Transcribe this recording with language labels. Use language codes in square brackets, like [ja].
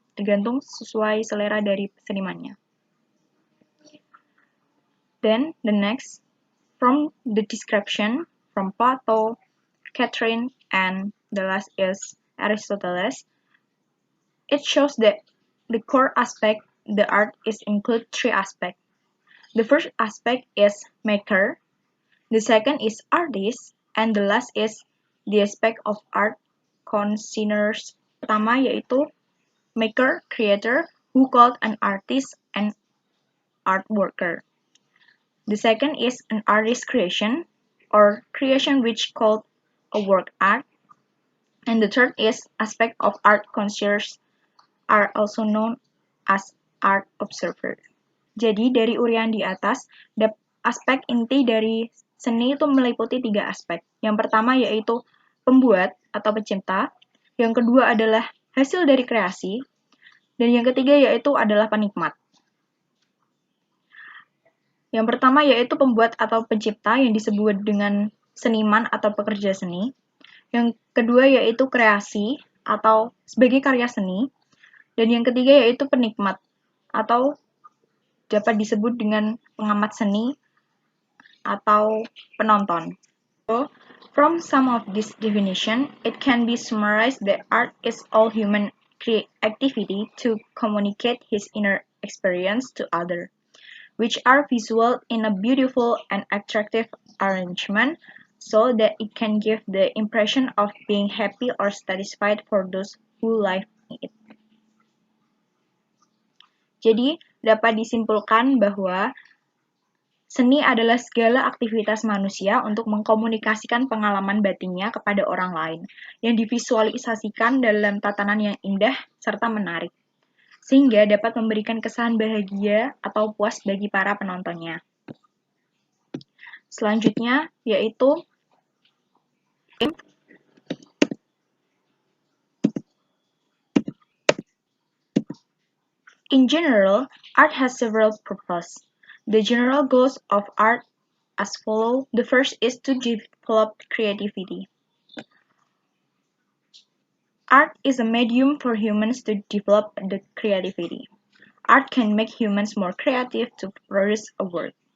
[id] Tergantung sesuai selera dari senimannya. [en] Then, the next, from the description from Plato, Catherine, and the last is Aristoteles, it shows that the core aspect the art is include three aspects. The first aspect is maker, the second is artist, and the last is the aspect of art consigners. [id] Pertama yaitu [en] maker, creator, who called an artist and art worker. The second is an artist creation, or creation which called a work art. And the third is aspect of art connoisseurs are also known as art observer. [id] Jadi dari urian di atas, aspek inti dari seni itu meliputi tiga aspek. Yang pertama yaitu pembuat atau pencipta, yang kedua adalah hasil dari kreasi, dan yang ketiga yaitu adalah penikmat. Yang pertama yaitu pembuat atau pencipta yang disebut dengan seniman atau pekerja seni. Yang kedua yaitu kreasi atau sebagai karya seni. Dan yang ketiga yaitu penikmat atau dapat disebut dengan pengamat seni atau penonton. [en] So, from some of this definition, it can be summarized that art is all human activity to communicate his inner experience to others, which are visual in a beautiful and attractive arrangement so that it can give the impression of being happy or satisfied for those who live in it. [id] Jadi, dapat disimpulkan bahwa seni adalah segala aktivitas manusia untuk mengkomunikasikan pengalaman batinnya kepada orang lain, yang divisualisasikan dalam tatanan yang indah serta menarik, sehingga dapat memberikan kesan bahagia atau puas bagi para penontonnya. Selanjutnya, yaitu [en] in general, Art has several purposes. The general goals of art as follow. The first is to develop creativity. Art is a medium for humans to develop the creativity. Art can make humans more creative to produce a work.